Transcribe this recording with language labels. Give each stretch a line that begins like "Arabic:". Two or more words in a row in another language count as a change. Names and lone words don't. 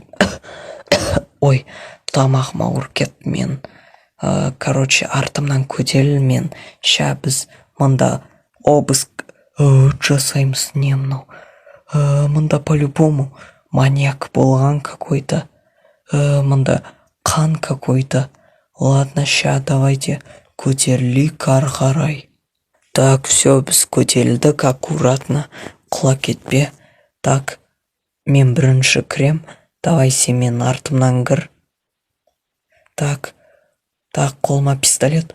Kazakh: Ой, тамағым ауыр кетті мен. Короче, артымнан көтеріл мен. Ша біз мұнда обыск жасаймыз. Не мынау? Мұнда по-любому маньяк болған какой-то. Мұнда қан какой-то.
Russian: Ладно, ша, давайте
Kazakh: көтерілейік ары қарай.
Russian: Так, все,
Kazakh: біз көтерілдік аккуратно. Құлап кетпе. Так, мен бірінші кірем. Давай сен мен артымнан кір. Так, қолыма пистолет.